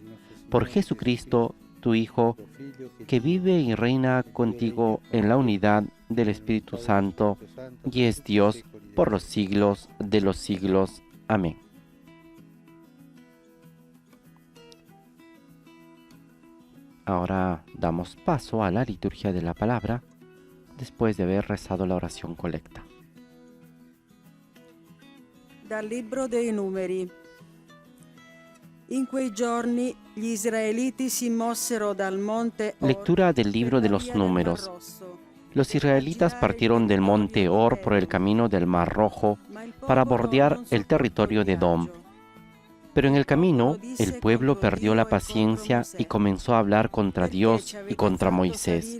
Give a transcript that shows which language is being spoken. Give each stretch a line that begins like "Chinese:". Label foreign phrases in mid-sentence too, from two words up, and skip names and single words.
Spanish: Por Jesucristo, tu Hijo, que vive y reina contigo en la unidad del Espíritu Santo, y es Dios por los siglos de los siglos. Amén. Ahora damos paso a la liturgia de la palabra, después de haber rezado la oración colecta.
Italian: Dal libro dei Numeri. In quei giorni gli israeliti si mossero dal monte Or.
Spanish: Lectura del libro de los Números. Los israelitas partieron del monte Or por el camino del Mar Rojo para bordear el territorio de Edom. Pero en el camino, el pueblo perdió la paciencia y comenzó a hablar contra Dios y contra Moisés.